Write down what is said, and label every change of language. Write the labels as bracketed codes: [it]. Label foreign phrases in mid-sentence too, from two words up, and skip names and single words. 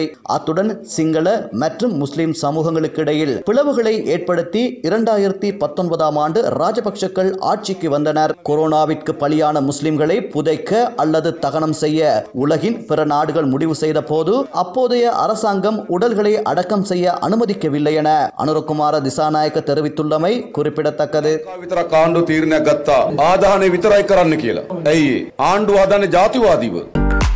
[ta] அத்துடன் சிங்கள மற்றும் முஸ்லிம் சமூகங்களுக்கு இடையில் பிளவுகளை ஏற்படுத்தி 2019 ஆண்டு ராஜபக்ஷக்கள் ஆட்சிக்கு வந்தனர். கொரோனாவிற்கு பலியான முஸ்லிம்களை புதைக்க அல்லது தகனம் செய்ய உலகின் பிற நாடுகள் முடிவு செய்த போது அப்போதைய அரசாங்கம் உடல்களை அடக்கம் செய்ய அனுமதிக்கவில்லை என அனுரகுமார திசாநாயக்க தெரிவித்துள்ளமை குறிப்பிடத்தக்கது. [si] ආදානේ විතරයි කරන්න කියලා. ඇයි ආණ්ඩුව හදන්නේ ජාතිවාදීව?